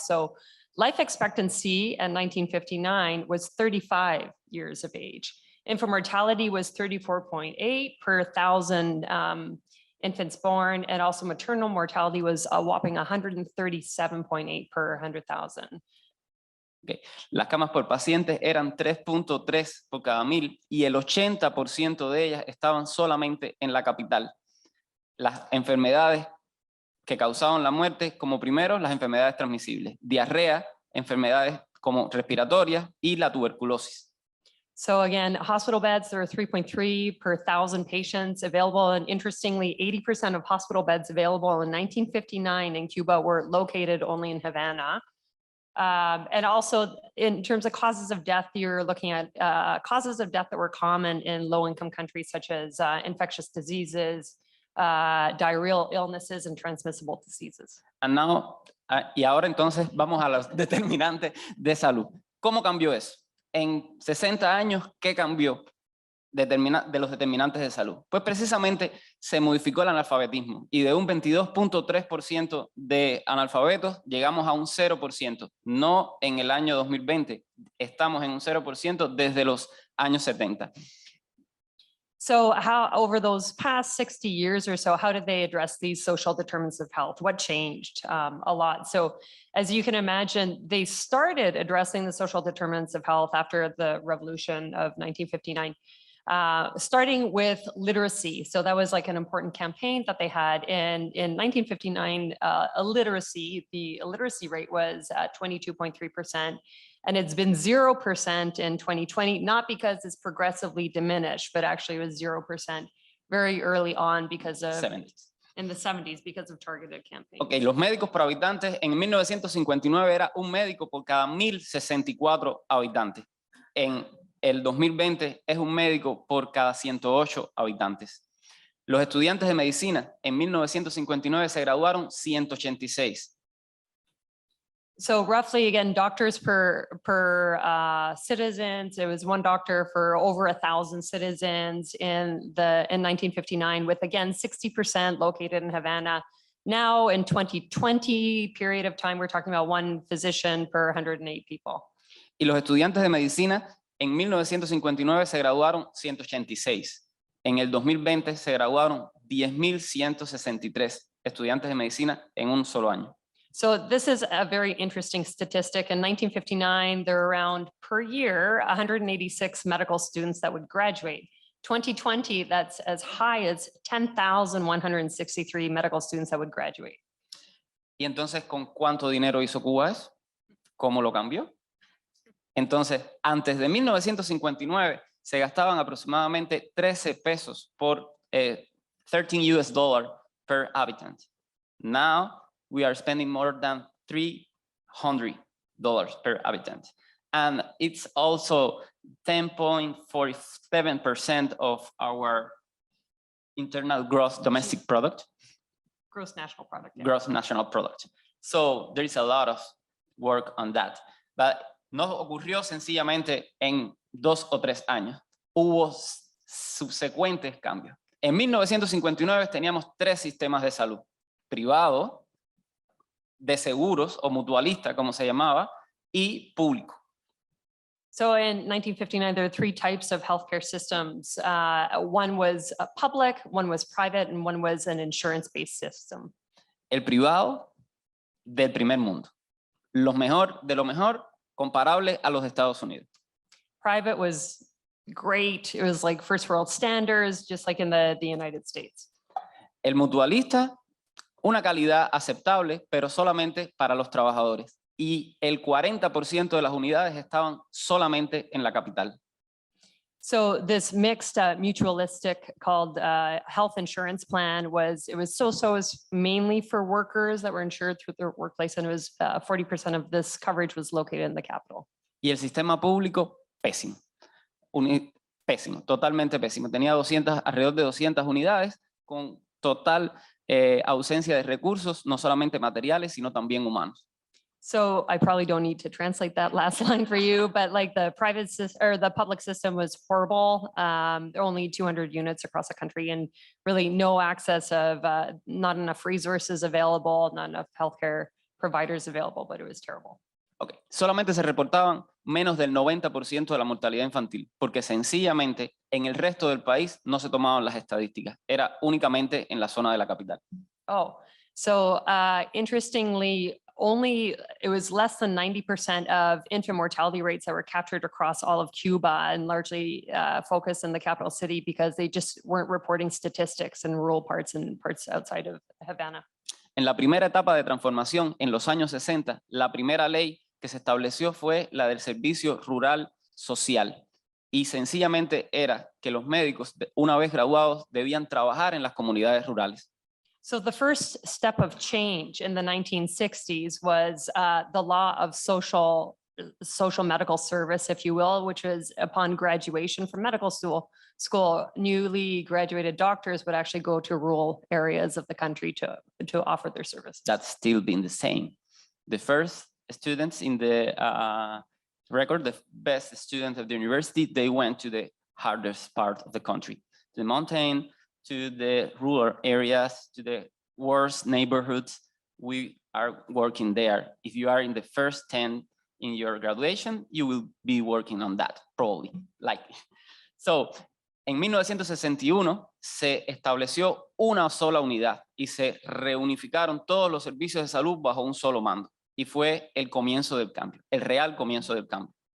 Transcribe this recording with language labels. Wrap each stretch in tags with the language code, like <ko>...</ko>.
<en>So life expectancy in 1959 was 35 years of age. Infant mortality was 34.8 per 1,000 infants born, and also maternal mortality was a whopping 137.8 per 100,000. Okay.</en> <es>Las camas por pacientes eran 3.3 por cada 1000 y el 80% de ellas estaban solamente en la capital. Las enfermedades que causaban la muerte, como primero, las enfermedades transmisibles, diarrea, enfermedades como respiratorias y la tuberculosis.</es> <en>So again, hospital beds, there are 3.3 per 1,000 patients available. And interestingly, 80% of hospital beds available in 1959 in Cuba were located only in Havana. And also in terms of causes of death, you're looking at causes of death that were common in low-income countries such as infectious diseases, diarrheal illnesses, and transmissible diseases. And now,</en> <es>y ahora entonces vamos a los determinantes de salud. ¿Cómo cambió eso? En 60 años, ¿qué cambió de los determinantes de salud? Pues precisamente se modificó el analfabetismo y de un 22.3% de analfabetos llegamos a un 0%. No en el año 2020, estamos en un 0% desde los años 70.</es> <en>So how, over those past 60 years or so, how did they address these social determinants of health? What changed? A lot. So as you can imagine, they started addressing the social determinants of health after the revolution of 1959. starting with literacy. So that was like an important campaign that they had. And in 1959, the illiteracy rate was at 22.3%. And it's been 0% in 2020, not because it's progressively diminished, but actually it was 0% very early on because of 70s. In the 70s because of targeted campaigns.</en> <es>Ok, los médicos por habitantes en 1959 era un médico por cada 1.064 habitantes. En el 2020 es un médico por cada 108 habitantes. Los estudiantes de medicina en 1959 se graduaron 186.</es> <en>So roughly, again, doctors per citizens, it was one doctor for over 1,000 citizens in 1959, with again 60% located in Havana. Now in 2020 period of time, we're talking about one physician per 108 people.</en> <es>Y los estudiantes de medicina en 1959 se graduaron 186. En el 2020 se graduaron 10.163 estudiantes de medicina en un solo año.</es> <en>So this is a very interesting statistic. In 1959, there were around per year 186 medical students that would graduate. 2020, that's as high as 10,163 medical students that would graduate.</en> <es>Y entonces, ¿con cuánto dinero hizo Cuba eso? ¿Cómo lo cambió? Entonces, antes de 1959 se gastaban aproximadamente 13 pesos por $13</es> <en>per habitant. Now we are spending more than $300 per habitant. And it's also 10.47% of our internal gross domestic product. Gross national product. Yeah. Gross national product. So there is a lot of work on that.</en> <es>But no ocurrió sencillamente en 2 o 3 años. Hubo subsecuentes cambios. En 1959 teníamos 3 sistemas de salud. Privado, de seguros o mutualista, como se llamaba, y público.</es> <en>So in 1959, there were 3 types of healthcare systems. One was public, one was private, and one was an insurance-based system.</en> <es>El privado del primer mundo. Lo mejor de lo mejor comparable a los Estados Unidos.</es> <en>Private was great. It was like first world standards, just like in the United States.</en> <es>El mutualista, una calidad aceptable, pero solamente para los trabajadores. Y el 40% de las unidades estaban solamente en la capital.</es> <en>So this mixed mutualistic called health insurance plan was mainly for workers that were insured through their workplace, and it was 40% of this coverage was located in the capital.</en> <es>Y el sistema público, pésimo. Pésimo, totalmente pésimo. Tenía alrededor de 200 unidades con total ausencia de recursos, no solamente materiales, sino también humanos.</es> <en>So I probably don't need to translate that last line for you, but like the private system or the public system was horrible. There are only 200 units across the country and really no access of not enough resources available, not enough healthcare providers available, but it was terrible. Okay.</en> <es>Solamente se reportaban menos del 90% de la mortalidad infantil, porque sencillamente en el resto del país no se tomaban las estadísticas, era únicamente en la zona de la capital.</es> <en>Oh, so interestingly, it was less than 90% of infant mortality rates that were captured across all of Cuba and largely focused in the capital city because they just weren't reporting statistics in rural parts and parts outside of Havana.</en> <es>En la primera etapa de transformación, en los años 60, la primera ley que se estableció fue la del servicio rural social. Y sencillamente era que los médicos, una vez graduados, debían trabajar en las comunidades rurales.</es> <en>So the first step of change in the 1960s was the law of social medical service, if you will, which was upon graduation from medical school, newly graduated doctors would actually go to rural areas of the country to offer their services. That's still been the same. The first students in the record, the best students of the university, they went to the hardest part of the country, the mountain, to the rural areas, to the worst neighborhoods. We are working there. If you are in the first 10 in your graduation, you will be working on that, probably, likely.</en> <es>So, en 1961 se estableció una sola unidad y se reunificaron todos los servicios de salud bajo un solo mando. Y fue el comienzo del cambio, el real comienzo del cambio.</es>